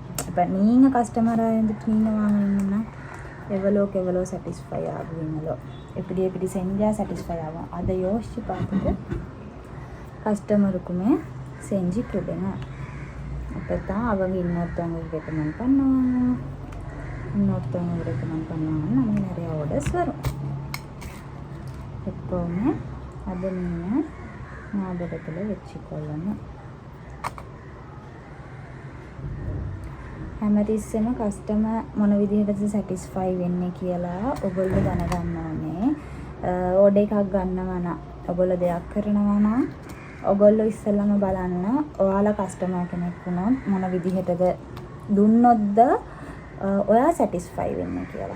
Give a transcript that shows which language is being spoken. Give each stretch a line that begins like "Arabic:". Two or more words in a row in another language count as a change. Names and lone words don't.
Tamil: இப்போ நீங்கள் கஸ்டமராக இருந்துட்டு நீங்கள் வாங்கினீங்கன்னா எவ்வளோக்கு எவ்வளோ சாட்டிஸ்ஃபை ஆகுவீங்களோ, எப்படி எப்படி செஞ்சால் சாட்டிஸ்ஃபை ஆகும் அதை யோசித்து பார்த்துட்டு கஸ்டமருக்குமே செஞ்சு கொடுங்க. அப்போ தான் அவங்க இன்னொருத்தவங்களுக்கு ரெக்கமெண்ட் பண்ணுவாங்க, இன்னொருத்தவங்களுக்கு ரெக்கமெண்ட் பண்ணுவாங்கன்னு நமக்கு நிறையா ஆர்டர்ஸ் வரும். எப்போவுமே அதை நீங்கள் ஞாபகத்தில் வச்சுக்கொள்ளணும்.
Sinhala: හැමතිස්සෙම කස්ටමර් මොන විදිහටද සැටිස්ෆයි වෙන්නේ කියලා ඔයගොල්ලෝ දැනගන්න ඕනේ. ඕඩර් එකක් ගන්නවා නම් ඔයගොල්ලෝ දෙයක් කරනවා නම් ඔයගොල්ලෝ ඉස්සෙල්ලාම බලන්න ඔයාලා කස්ටමර් කෙනෙක් වුණොත් මොන විදිහටද දුන්නොත්ද ඔයා සැටිස්ෆයි වෙන්නේ කියලා.